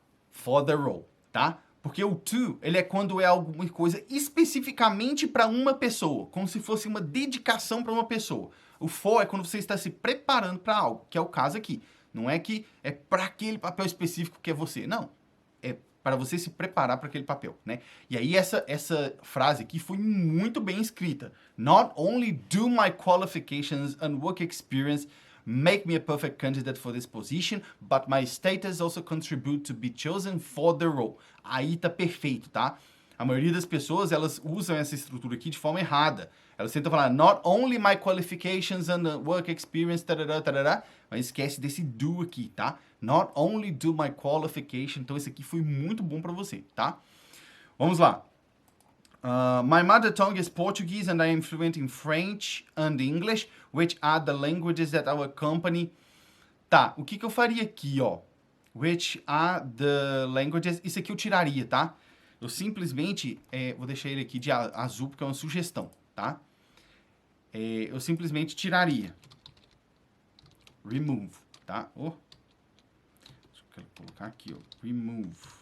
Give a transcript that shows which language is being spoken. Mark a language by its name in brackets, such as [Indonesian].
[English] For the role, [Portuguese] tá? Porque o to, ele é quando é alguma coisa especificamente para uma pessoa, como se fosse uma dedicação para uma pessoa. O for é quando você está se preparando para algo, que é o caso aqui. Não é que é para aquele papel específico que é você, não. É para você se preparar para aquele papel, né? E aí essa frase aqui foi muito bem escrita. [English] Not only do my qualifications and work experience make me a perfect candidate for this position, but my status also contribute to be chosen for the role. [Portuguese] Aí tá perfeito, tá? A maioria das pessoas, elas usam essa estrutura aqui de forma errada. Elas tentam falar, [English] not only my qualifications and work experience, [Portuguese] tarará, tarará, mas esquece desse do aqui, tá? [English] Not only do my qualification. [Portuguese] Então, esse aqui foi muito bom para você, tá? Vamos lá. [English] My mother tongue is Portuguese and I am fluent in French and English, which are the languages that our company... [Portuguese] Tá, o que eu faria aqui, ó? [English] Which are the languages... [Portuguese] Isso aqui eu tiraria, tá? Eu simplesmente... vou deixar ele aqui de azul porque é uma sugestão, tá? Eu simplesmente tiraria. Remove, tá? Deixa eu colocar aqui, ó. Remove.